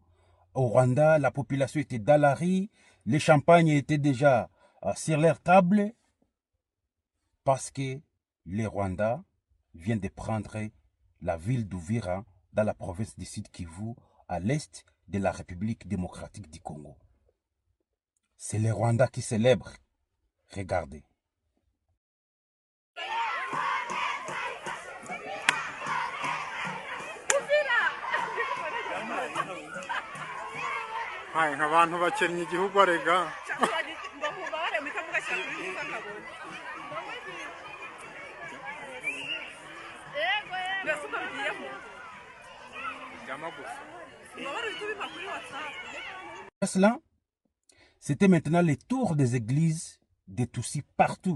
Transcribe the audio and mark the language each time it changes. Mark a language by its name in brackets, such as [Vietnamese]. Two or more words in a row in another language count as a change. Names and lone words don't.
[French] Au Rwanda, la population était dans la rue, les champagnes étaient déjà sur leur table, parce que les Rwandais viennent de prendre la ville d'Uvira dans la province du Sud Kivu, à l'est de la République démocratique du Congo. C'est les Rwandais qui célèbrent. Regardez. [Kinyarwanda] abantu bakennye igihugu arega [French] Cela, c'était maintenant le tour des églises des Tutsis partout.